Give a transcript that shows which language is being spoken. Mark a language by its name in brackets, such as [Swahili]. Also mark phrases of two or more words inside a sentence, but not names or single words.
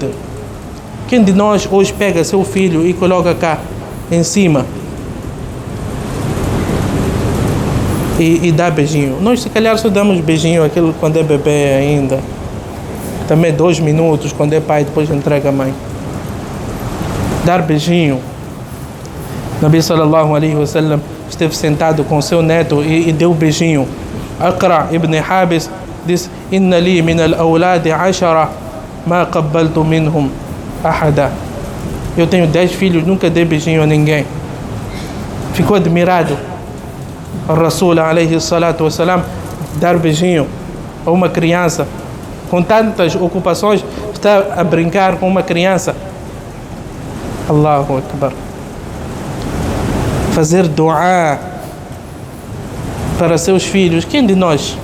[Portuguese] Quem de nós hoje pega seu filho e coloca cá em cima e dá beijinho? Nós se calhar só damos beijinho aquilo quando é bebê ainda. Também 2 minutos quando é pai, depois entrega a mãe. dar beijinho. Nabi [Arabic] صلى الله عليه وسلم [Portuguese] esteve sentado com seu neto e deu beijinho. [Arabic] Aqra ibn Habis disse: إن لي من الأولاد 10 ما قبلت منهم أحدا. [Portuguese] Eu tenho 10 filhos, nunca dei beijinho a ninguém. Ficou admirado o [Arabic] رسول عليه الصلاة والسلام [Portuguese] dar beijinho a uma criança. Com tantas ocupações, está a brincar com uma criança. [Arabic] الله أكبر. [Portuguese] Fazer dua para seus filhos. Quem de nós?